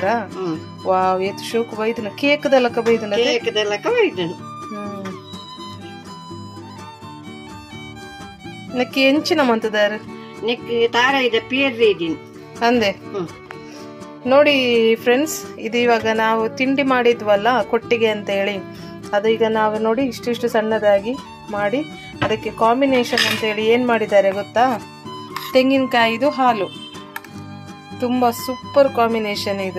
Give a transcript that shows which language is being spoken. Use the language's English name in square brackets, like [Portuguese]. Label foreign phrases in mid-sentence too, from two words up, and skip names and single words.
[Tulu] ವಾವ್ ಏತ್ ಶೋಕ್ ಬೈದನ ಕೇಕ್ದಲ್ಲಕ ಬೈದನ ನಕ್ಕಿ ಎಂಚಿನ ಮಂತದಾರ ಅಂದೆ ನೋಡಿ ಫ್ರೆಂಡ್ಸ್. [Kannada] ಇದು ಇವಾಗ ನಾವು ತಿಂಡಿ ಮಾಡಿದ್ವಲ್ಲ ಕೊಟ್ಟಿಗೆ ಅಂತ ಹೇಳಿ, ಅದು ಈಗ ನಾವು ನೋಡಿ ಇಷ್ಟಿಷ್ಟು ಸಣ್ಣದಾಗಿ ಮಾಡಿ ಅದಕ್ಕೆ ಕಾಂಬಿನೇಷನ್ ಅಂತ ಹೇಳಿ ಏನ್ ಮಾಡಿದ್ದಾರೆ ಗೊತ್ತಾ? ತೆಂಗಿನಕಾಯಿದು ಹಾಲು. ತುಂಬಾ [English] super combination [Kannada] ಇದು.